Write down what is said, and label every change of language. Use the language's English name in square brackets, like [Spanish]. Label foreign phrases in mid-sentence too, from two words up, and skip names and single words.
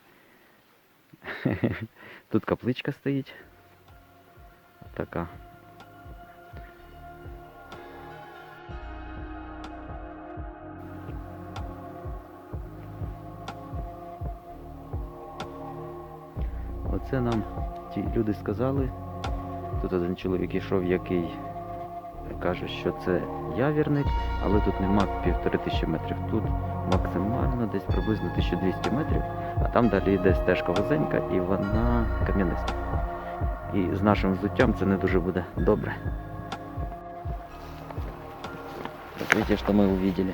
[Russian] Тут капличка стоит. [Ukrainian] Така. Оце нам ті люди сказали. Тут один чоловік йшов, який каже, що це явірник, але тут нема 1500 метрів. Тут максимально десь приблизно 1200 метрів, а там далі йде стежка вузенька і вона кам'яниста. І з нашим взуттям це не дуже буде добре. [Russian] Так, видите, [Ukrainian] що ми [Russian] увидели?